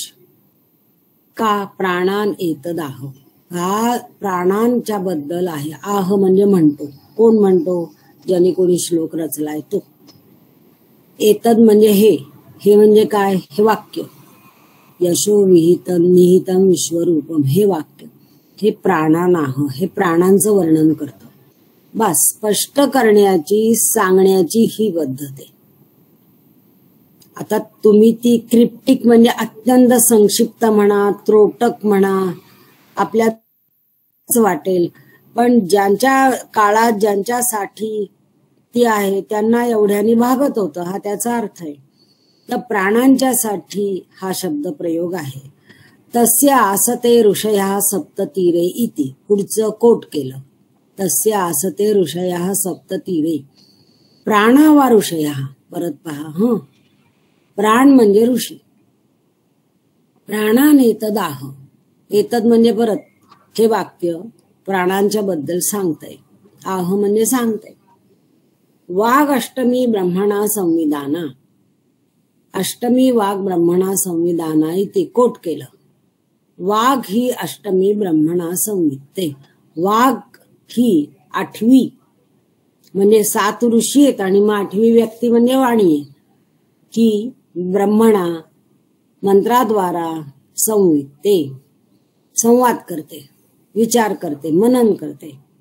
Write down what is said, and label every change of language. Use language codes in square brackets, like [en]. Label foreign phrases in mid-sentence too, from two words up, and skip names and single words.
[sa] का प्राणान एतदाह. [mr] हा प्राणांच्या बद्दल आहे. आह म्हणजे म्हणतो. कोण म्हणतो, ज्याने कोणी श्लोक रचलाय तो. एतद म्हणजे हे म्हणजे काय, हे वाक्य. [sa] यशो विहितम निहितम विश्वरूपम [mr] हे वाक्य, हे प्राणानाह, हे प्राणांचं वर्णन करतं. बस स्पष्ट करण्याची सांगण्याची ही पद्धत आहे. आता तुम्ही ती क्रिप्टिक म्हणजे अत्यंत संक्षिप्त म्हणा, त्रोटक म्हणा, आपल्याच वाटेल, पण ज्यांच्या काळात ज्यांच्यासाठी ती आहे त्यांना एवढ्यानी भागत होतं, हा त्याचा अर्थ आहे. तर प्राणांच्यासाठी हा शब्द प्रयोग आहे. [sa] तस्य आसते ऋषयः सप्ततीरे इति. [mr] पुढचं कोट केलं, [sa] तस्य आसते ऋषयः सप्ततीरे. प्राणा वा ऋषयः. [mr] परत पहा, प्राण म्हणजे ऋषी. [sa] प्राणान एतदाह. [mr] एतद म्हणजे परत हे वाक्य प्राणांच्या बद्दल सांगतंय. आह म्हणजे सांगतंय. [sa] वाघ अष्टमी ब्रह्मणा संविधाना. अष्टमी वाघ ब्रह्मणा संविधाना [mr] इथे कोट केलं. [sa] वाघ ही अष्टमी ब्रह्मणा संविधते. [mr] वाघ ही आठवी म्हणजे 7 ऋषी आहेत आणि मग 8वी व्यक्ती म्हणजे वाणी आहे. ही ब्रह्मणा मंत्राद्वारा संविधते, संवाद करते, विचार करते, मनन करते.